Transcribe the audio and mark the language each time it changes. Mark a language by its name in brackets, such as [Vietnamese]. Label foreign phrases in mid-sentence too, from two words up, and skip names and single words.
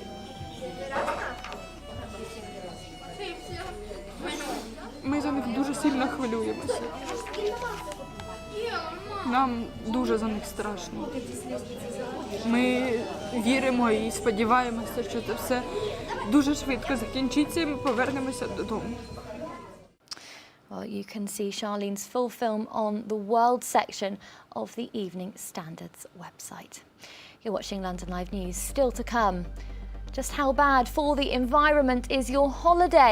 [Ukrainian] Ми за них дуже сильно хвилюємося. Нам дуже за них страшно. Ми віримо і сподіваємося, що це все дуже швидко закінчиться і ми повернемося додому. [English] Well, you can see Charlene's full film on the World section of the Evening Standard's website. You're watching London Live News. Still to come. Just how bad for the environment is your holiday?